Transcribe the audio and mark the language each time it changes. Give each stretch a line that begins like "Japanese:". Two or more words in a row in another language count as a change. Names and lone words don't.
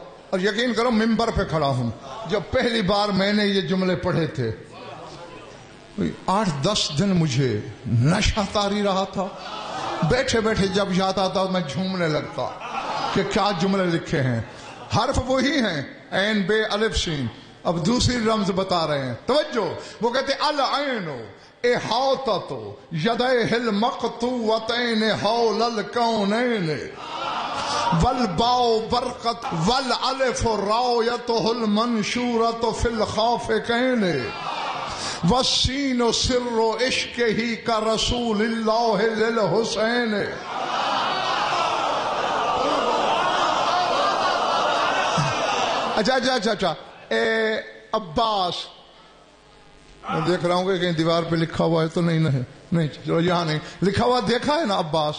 Urdu: اور یقین کرو ممبر پہ کھڑا ہوں، جب پہلی بار میں نے یہ جملے پڑھے تھے 8-10 دن مجھے نشہ طاری رہا تھا. بیٹھے بیٹھے جب یاد آتا میں جھومنے لگتا کہ کیا جملے لکھے ہیں. حرف وہی ہیں عین بے الف سین. اب دوسری رمز بتا رہے ہیں، توجہ.
Arabic: وہ کہتے العین احاطۃ یدیہ المقطوعتین حول الکونین والباء برقۃ والالف رایتہ المنشورۃ فی الخافقین والسین سر عشقہ کرسول اللہ للحسین.
Urdu: اچھا اے عباس، میں دیکھ رہا ہوں کہ کہیں دیوار پہ لکھا ہوا ہے تو نہیں چلو یہاں نہیں لکھا ہوا، دیکھا ہے نا عباس.